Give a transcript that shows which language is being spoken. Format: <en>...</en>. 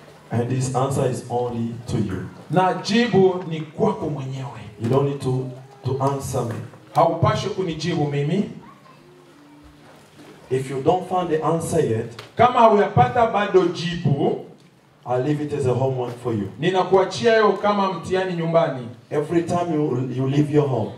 <en>And this answer is only to you.</en> <sw>Na jibu ni kwako mwenyewe.</sw> <en>You don't need to answer me.</en> <sw>Haupaswi kunijibu mimi.</sw> <en>If you don't find the answer yet,</en> <sw>kama hauyapata bado jibu,</sw> <en>I'll leave it as a homework for you.</en> <sw>Ninakuachia hiyo kama mtihani nyumbani.</sw> <en>Every time you leave your home,</en>